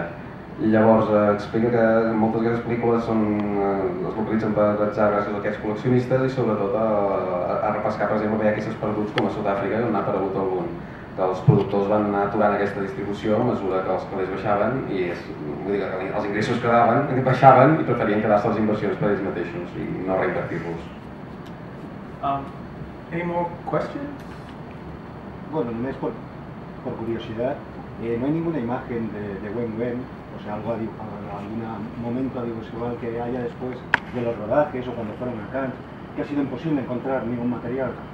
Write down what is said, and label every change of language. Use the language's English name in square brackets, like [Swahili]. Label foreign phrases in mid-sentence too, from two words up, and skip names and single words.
[Catalan] Llavors explica que moltes d'aquestes pel·lícules es localitzen per atzar gràcies a aquests col·leccionistes i sobretot a repescar, per exemple, aquests perduts com a Sud-àfrica, on ha aparegut algun, que els productors van anar aturant aquesta distribució a mesura que els calés baixaven i vull dir que els ingressos baixaven i preferien quedar-se les inversions per ells mateixos i no reinvertir-los. [English] Any more questions? [Spanish] Bueno, només por curiosidad, no hay ninguna imagen de Wen Wen, o sea, algún momento audiovisual que haya después de los rodajes o cuando fueron a Cannes, que ha sido imposible encontrar ningún material.